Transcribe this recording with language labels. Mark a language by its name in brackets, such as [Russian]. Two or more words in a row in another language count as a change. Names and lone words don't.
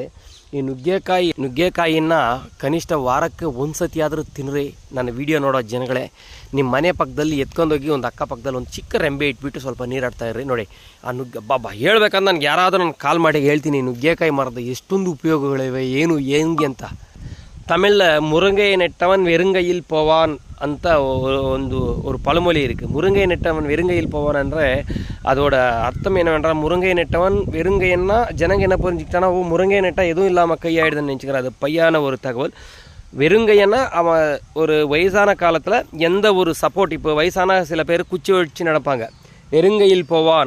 [Kannada] ಈ ನುಗ್ಗೆಕಾಯಿಯನ್ನು ಕನಿಷ್ಠ ವಾರಕ್ಕೆ ಒಂದು ಸತಿ ಆದರೂ ತಿನ್ನಿರಿ. ನನ್ನ ವಿಡಿಯೋ ನೋಡೋ ಜನಗಳೇ, ನಿಮ್ಮ ಮನೆ ಪಕ್ಕದಲ್ಲಿ ಎತ್ಕೊಂಡೋಗಿ ಒಂದು ಅಕ್ಕಪಕ್ಕದಲ್ಲಿ ಒಂದು ಚಿಕ್ಕ ರೆಂಬೆ ಇಟ್ಬಿಟ್ಟು ಸ್ವಲ್ಪ ನೀರಾಡ್ತಾ ಇರ್ರಿ. ನೋಡಿ ಆ ಹೇಳ್ಬೇಕಂದ್ರೆ ನನಗೆ ಯಾರಾದರೂ ನಾನು ಕಾಲ್ ಮಾಡಿ ಹೇಳ್ತೀನಿ, ನುಗ್ಗೆಕಾಯಿ ಮರದ ಎಷ್ಟೊಂದು ಉಪಯೋಗಗಳಿವೆ, ಹೆಂಗೆ ಅಂತ. [Tamil] தமிழ் முருங்கை நெட்டவன் வெறுங்கையில் போவான் ಅಂತ ஒரு பழமொழி இருக்குது. முருங்கை நெட்டவன் வெறுங்கையில் போவான் என்ற அதோட அர்த்தம் என்னவென்றால், முருங்கை நெட்டவன் வெறுங்கைன்னா ஜனங்க என்ன புரிஞ்சுக்கிட்டானா, முருங்கை நெட்டா எதுவும் இல்லாமல் கையாயிடுதுன்னு நினச்சிக்கிறார். அது பையான ஒரு தகவல். வெறுங்கைன்னா அவன் ஒரு வயசான காலத்தில் எந்த ஒரு சப்போர்ட், இப்போ வயசான சில பேர் குச்சி வச்சு நடப்பாங்க, வெறுங்கையில் போவான்.